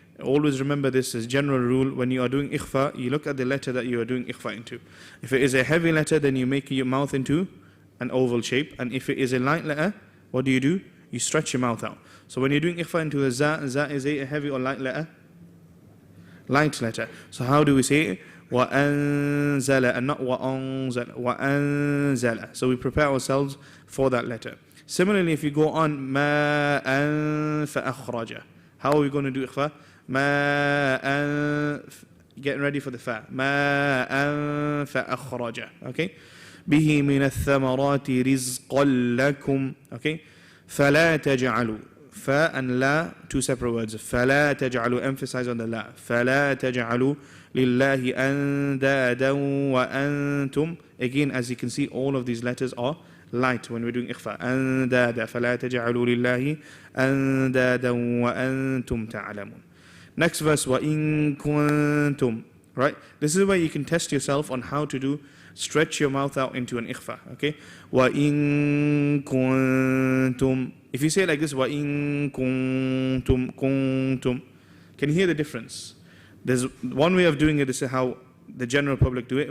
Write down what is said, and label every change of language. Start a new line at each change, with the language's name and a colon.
English: Always remember this as general rule. When you are doing ikhfa, you look at the letter that you are doing ikhfa into. If it is a heavy letter, then you make your mouth into an oval shape. And if it is a light letter, what do? You stretch your mouth out. So when you're doing ikhfa into the za, za is a heavy or light letter? Light letter. So how do we say it?
Arabic: وَأَنزَلَ
English: and not
Arabic: وَأَنزَلَ. وَأَنزَلَ.
English: So we prepare ourselves for that letter. Similarly, if you go on
Arabic: مَاءً فَأَخْرَجَ.
English: How are we going to do ikhfa? مَاءً, getting ready for the fa.
Arabic: مَاءً فَأَخْرَجَ. Okay? بِهِ مِنَ الثَّمَرَاتِ رِزْقًا لَكُمْ. Okay? فَلَا تَجْعَلُوا.
English: Fa and la, 2 separate words.
Arabic: فَلَا تَجْعَلُوا,
English: emphasize on the la.
Arabic: فَلَا تَجْعَلُوا لِلَّهِ أَنْدَادًا وَأَنْتُمْ.
English: Again, as you can see, all of these letters are light when we're doing ikhfa.
Arabic: أَنْدَادًا فَلَا تَجْعَلُوا لِلَّهِ أَنْدَادًا وَأَنْتُمْ تَعْلَمُونَ.
English: Next verse,
Arabic: وَإِن كُنْتُمْ.
English: Right? This is where you can test yourself on how to do, stretch your mouth out into an ikhfa.
Arabic: Okay? وَإِن كُنْتُمْ.
English: If you say it like this,
Arabic: وَإِن كُنْتُمْ كُنْتُمْ.
English: Can you hear the difference? There's one way of doing it, is how the general public do it.